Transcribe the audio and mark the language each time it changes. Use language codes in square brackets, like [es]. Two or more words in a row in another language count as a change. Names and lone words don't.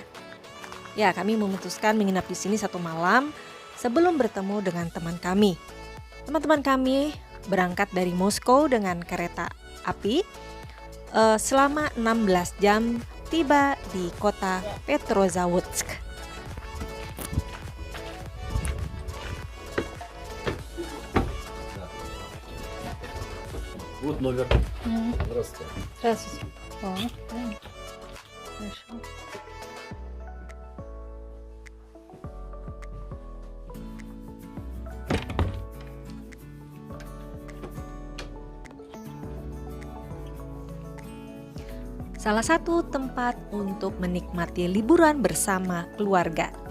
[id] Ya, kami memutuskan menginap di sini 1 malam sebelum bertemu dengan teman kami. Teman-teman kami berangkat dari Moskow dengan kereta api. Selama 16 jam tiba di kota Petrozavodsk. [ru] Вот номер. Здравствуйте. Здравствуйте. Хорошо. [id] Salah satu tempat untuk menikmati liburan bersama keluarga.